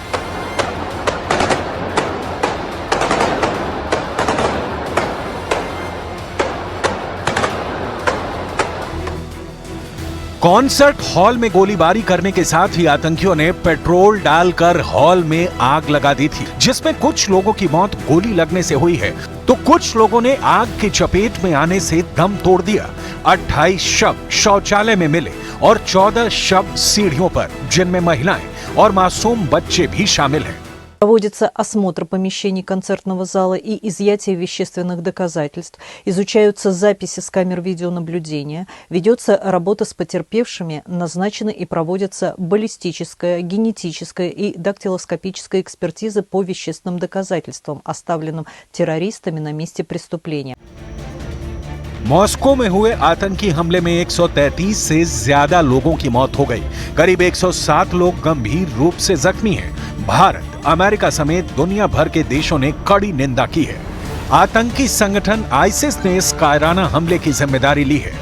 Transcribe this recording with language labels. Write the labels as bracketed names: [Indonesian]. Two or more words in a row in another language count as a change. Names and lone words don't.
[Hindi] कॉन्सर्ट हॉल में गोलीबारी करने के साथ ही आतंकियों ने पेट्रोल डालकर हॉल में आग लगा दी थी, जिसमें कुछ लोगों की मौत गोली लगने से हुई है तो कुछ लोगों ने आग की चपेट में आने से दम तोड़ दिया। 28 शव शौचालय में मिले और 14 शव सीढ़ियों पर, जिनमें महिलाएं और मासूम बच्चे भी शामिल हैं। [Russian] Проводится осмотр помещений концертного зала и изъятие вещественных доказательств, изучаются записи с камер видеонаблюдения, ведется работа с потерпевшими, назначены и проводятся баллистическая, генетическая и дактилоскопическая экспертизы по вещественным доказательствам, оставленным террористами на месте преступления. [Hindi] मॉस्को में हुए आतंकी हमले में 133 से ज्यादा लोगों की मौत हो गई। करीब 107 लोग गंभीर रूप से जख्मी हैं। भारत, अमेरिका समेत दुनिया भर के देशों ने कड़ी निंदा की है। आतंकी संगठन आईसिस ने इस कायराना हमले की जिम्मेदारी ली है।